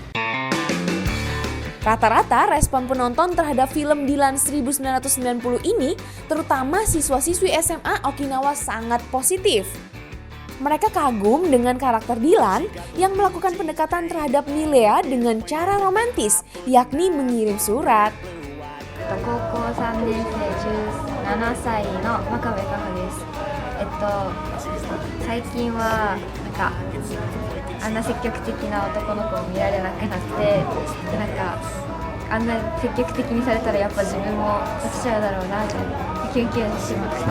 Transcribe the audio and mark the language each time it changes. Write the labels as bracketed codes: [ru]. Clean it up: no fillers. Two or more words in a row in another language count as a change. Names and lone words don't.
[id] Rata-rata respon penonton terhadap film Dilan 1990 ini, terutama siswa-siswi SMA Okinawa, sangat positif. Mereka kagum dengan karakter Dilan yang melakukan pendekatan terhadap Milea dengan cara romantis, yakni mengirim surat. [ja] 高校3年生17歳の真壁香穂です。最近はなんかあんな積極的な男の子を見られなくなって、なんかあんな積極的にされたらやっぱ自分も落ちちゃうだろうなとキュンキュンしました。